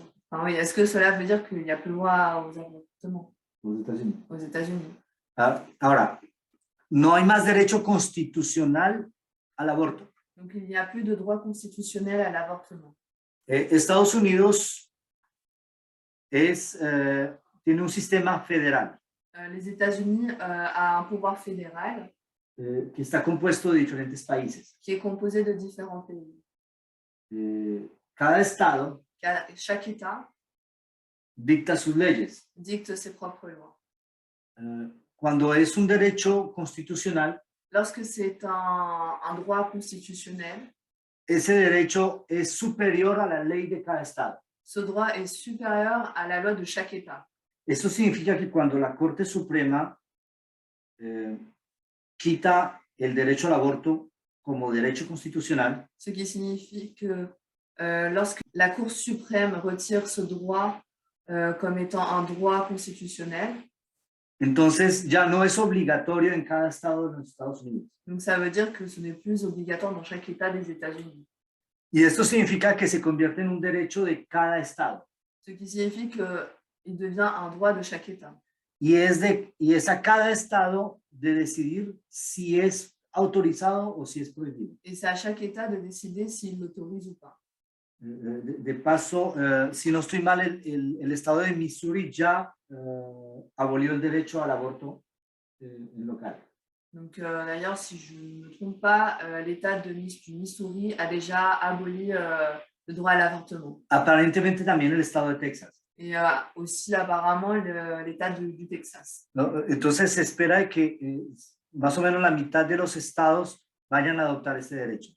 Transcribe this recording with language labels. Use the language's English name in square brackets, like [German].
[French] Enfin, oui, est-ce que cela veut dire qu'il n'y a plus le droit aux avortements aux États-Unis? [Spanish] Ahora, no hay más derecho constitucional al aborto. [French] Donc il n'y a plus de droit constitutionnel à l'avortement. [Spanish] Estados Unidos tiene un sistema federal [French] Les États-Unis a un pouvoir fédéral [Spanish] que está compuesto de diferentes países. [French] qui est composé de différents pays. [Spanish] Cada estado [French] Chaque État [Spanish] dicta sus leyes. [French] dicte ses propres lois. [Spanish] Cuando es un derecho constitucional, [French] Lorsque c'est un droit constitutionnel, [Spanish] ese derecho es superior a la ley de cada estado. [French] ce droit est supérieur à la loi de chaque État. [Spanish] Eso significa que cuando la Corte Suprema quita el derecho al aborto como derecho constitucional, [French] Ce qui signifie que lorsque la Cour suprême retire ce droit comme étant un droit constitutionnel, [Spanish] entonces ya no es obligatorio en cada estado de los Estados Unidos. [French] donc ça veut dire que ce n'est plus obligatoire dans chaque État des États-Unis. [Spanish] Y esto significa que se convierte en un derecho de cada estado. [French] Ce qui signifie qu'il devient un droit de chaque État. [Spanish] Y es a cada estado de decidir si es autorizado o si es prohibido. [French] Et c'est à chaque État de décider s'il l'autorise ou pas. [Spanish] De paso, si no estoy mal, el estado de Missouri ya abolió el derecho al aborto en local. [French] Donc d'ailleurs, si je ne me trompe pas, l'État du Missouri a déjà aboli le droit à l'avortement. [Spanish] Aparentemente también el estado de Texas. [French] Et aussi apparemment l'État du Texas. [Spanish] ¿No? Entonces se espera que más o menos la mitad de los estados vayan a adoptar este derecho.